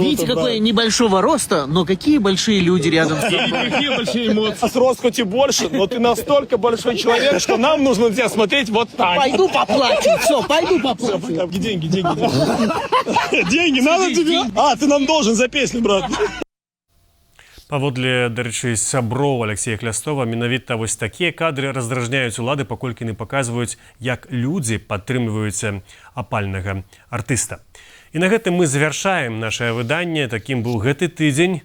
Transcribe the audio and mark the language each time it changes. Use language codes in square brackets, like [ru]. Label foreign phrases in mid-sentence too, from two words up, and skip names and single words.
[ru] Видите, какой я небольшого роста, но какие большие люди рядом с тобой. Какие большие эмоции. Рост хоть и больше, но ты настолько большой человек, что нам нужно на тебя смотреть вот так. Пойду поплачу. Все, пойду поплачу. Деньги. Деньги надо тебе? А, ты нам должен за песню, брат. [be] Паводле, дарэчы, сяброў Алексея Хлястова, менавіта вось такія кадры раздражняюць улады, паколькі не паказваюць, як людзі падтрымліваюць апальнага артыста. І на гэтым мы завяршаем нашае выданне. Такім быў гэты тыдзень.